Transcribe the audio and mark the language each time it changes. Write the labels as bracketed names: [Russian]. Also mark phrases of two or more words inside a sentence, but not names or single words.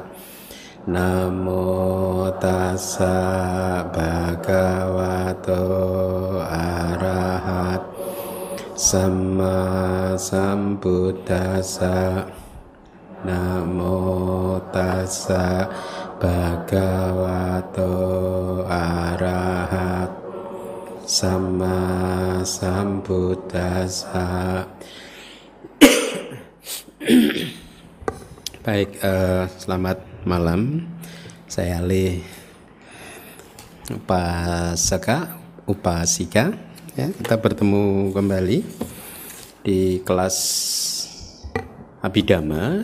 [Pali] Namo tassa bhagavato arahato samma sambuddhassa. Namo tassa bhagavato arahat sama sambuddhassa. [Indonesian] Baik, selamat malam. Saya Ali Upasika. Ya, kita bertemu kembali di kelas Abhidhamma.